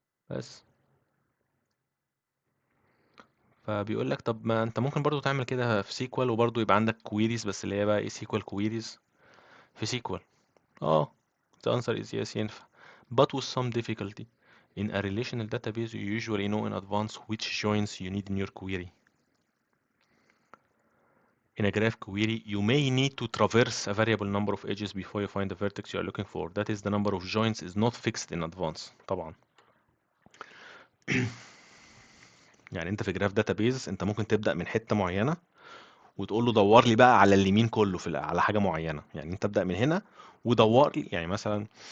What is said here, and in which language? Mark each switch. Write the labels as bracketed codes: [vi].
[ar] بس فبيقول لك طب ما انت ممكن برضو تعمل كده في سيكوال، وبرضو يبقى عندك كويريز، بس اللي هي بقى ايه سيكوال كويريز في سيكوال. اه [en] the answer is yes [ar] ينفع [en] but with some difficulty. In a relational database you usually know in advance which joins you need in your query. In a graph query, you may need to traverse a variable number of edges before you find the vertex you are looking for. That is, the number of joins is not fixed in advance. [ar] طبعا يعني انت في جراف داتابيز انت ممكن تبدا من حته معينه وتقول له دور لي بقى على اليمين كله على حاجه معينه، يعني انت ابدا من هنا ودور لي، يعني مثلا